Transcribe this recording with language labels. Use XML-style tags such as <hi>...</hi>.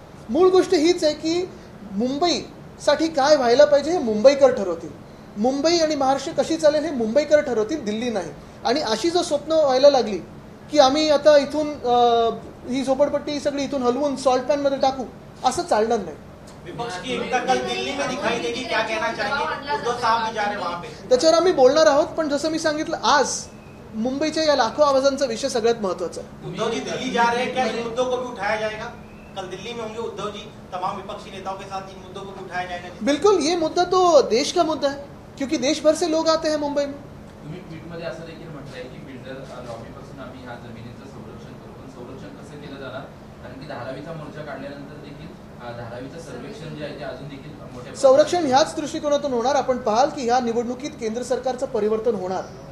<mr>मूळ गोष्ट हीच आहे की मुंबईसाठी काय व्हायला पाहिजे हे मुंबईकर ठरवतील. मुंबई आणि महाराष्ट्र कशी चालेल हे मुंबईकर ठरवतील, दिल्ली नाही. आणि अशी जर स्वप्न व्हायला लागली की आम्ही आता इथून ही झोपडपट्टी सगळी इथून हलवून सॉल्ट पॅनमध्ये टाकू, असं चालणार नाही.</mr> <hi>विपक्ष की एकता कल दिल्ली में दिखाई देगी, क्या कहना चाहेंगे? उद्धव साहब भी जा रहे वहां पे.</hi> <mr>त्याच्यावर आम्ही बोलणार आहोत. पण जसं मी सांगितलं, आज मुंबईच्या या लाखो आवाजांचा विषय सगळ्यात महत्वाचा आहे.</mr> <hi>उद्धव जी दिल्ली जा रहे हैं, क्या इन मुद्दों को भी उठाया जाएगा? कल दिल्ली में होंगे उद्धव जी, तमाम विपक्षी नेताओं के साथ इन मुद्दों को भी उठाया जाएगा? बिल्कुल, ये मुद्दा तो देश का मुद्दा है, क्योंकि देश भर से लोग आते हैं मुंबई में.</hi> <mr>तुम्ही ट्विटमध्ये असं देखील म्हटलंय की बिल्डर लॉबीपासून आम्ही ह्या जमिनीचं संरक्षण करू. पण संरक्षण कसं केलं जाणार? कारण की धारावीचा मोर्चा काढल्यानंतर देखील धारावीचं सर्वेक्षण जे आहे ते अजून देखील मोठ्या संरक्षण ह्याच दृष्टिकोनातून होणार. आपण पाहाल की ह्या निवडणुकीत केंद्र सरकारचं परिवर्तन होणार.</mr>